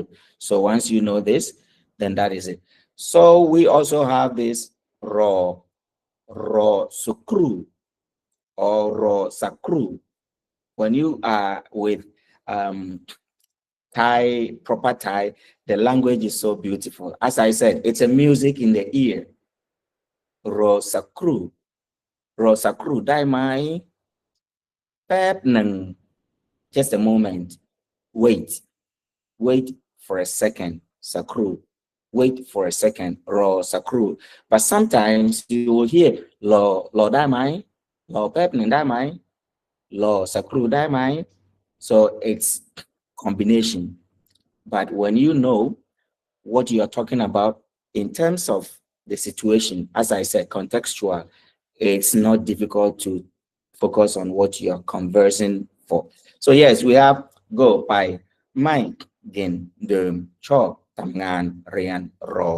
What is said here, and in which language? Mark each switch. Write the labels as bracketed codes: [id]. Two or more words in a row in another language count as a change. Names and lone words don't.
[en] So once you know this, then that is it. So we also have this [th] รอสักครู่ [en] or [th] รอสักครู่. [en] When you are with Thai, proper Thai, the language is so beautiful. As I said, it's a music in the ear. [th] รอสักครู่ รอสักครู่ ได้ไหม. แป๊บนึง. [en] Just a moment. Wait. Wait for a second. Sakru. Wait for a second. [th] รอสักครู่. [en] But sometimes you will hear [th] รอได้ไหม. รอแป๊บนึงได้ไหม รอสักครู่ได้ไหม. [en] So it's combination. But when you know what you are talking about in terms of the situation, as I said, contextual, it's not difficult to focus on what you're conversing for. So yes, we have go by Mike, Gin, Derm, Chop, Tamngan, Rian, Ro.